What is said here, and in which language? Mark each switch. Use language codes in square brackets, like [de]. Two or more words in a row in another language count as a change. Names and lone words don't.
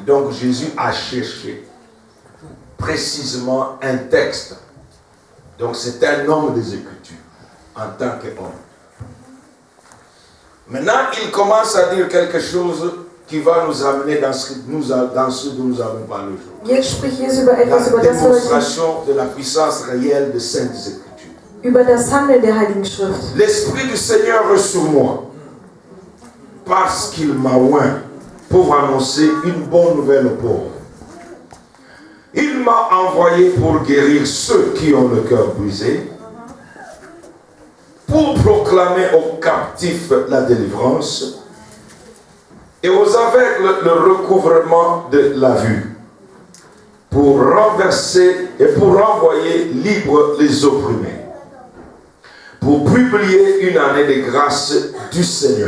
[fr] Donc Jésus a cherché précisément un texte. Donc c'est un homme des Écritures, en tant qu'homme. Maintenant, il commence à dire quelque chose qui va nous amener dans ce dont nous avons parlé aujourd'hui. [de] Jetzt spricht Jesus über etwas, [fr] La [de] über das wir heute, [fr] démonstration de la puissance réelle des Saintes Écritures. [de] über das Handeln der Heiligen Schrift. [fr] L'Esprit du Seigneur est sur moi, parce qu'il m'a oint pour annoncer une bonne nouvelle aux pauvres. Il m'a envoyé pour guérir ceux qui ont le cœur brisé, pour proclamer aux captifs la délivrance et aux aveugles le recouvrement de la vue, pour renverser et pour renvoyer libres les opprimés, pour publier une année de grâce du Seigneur.